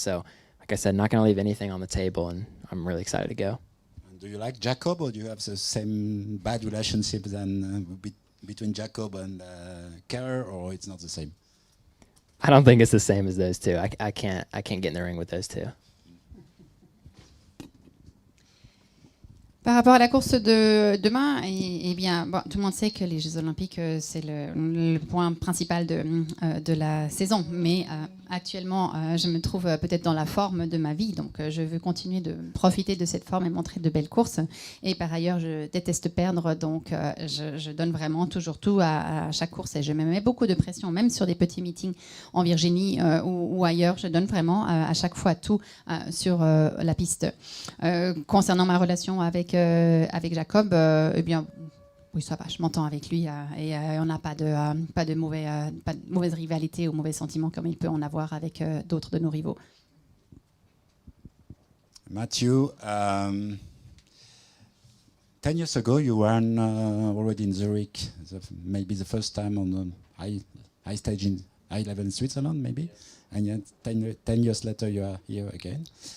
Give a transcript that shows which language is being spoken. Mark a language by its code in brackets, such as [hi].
[en] So, like I said, not going to leave anything on the table, and I'm really excited to go. And do you like Jacob, or do you have the same bad relationship between Jacob and Kerr, or it's not the same? I don't think it's the same as those two. I can't get in the ring with those two. [fr] Par rapport à la course de demain, eh bien, bon, tout le monde sait que les Jeux Olympiques, c'est le point principal de la saison. Mais actuellement, je me trouve peut-être dans la forme de ma vie. Donc, je veux continuer de profiter de cette forme et montrer de belles courses. Et par ailleurs, je déteste perdre. Donc, je donne vraiment toujours tout à chaque course. Et je me mets beaucoup de pression, même sur des petits meetings en Virginie ou ailleurs. Je donne vraiment à chaque fois tout sur la piste. Concernant ma relation avec Jacob, eh bien, oui, ça va, je m'entends avec lui et on n'a pas de mauvaise rivalité ou mauvais sentiments comme il peut en avoir avec d'autres de nos rivaux. [en] Matthew, 10 years ago you were already in Zurich, maybe the first time on the high stage in high level in Switzerland, maybe, and yet 10 years later you are here again.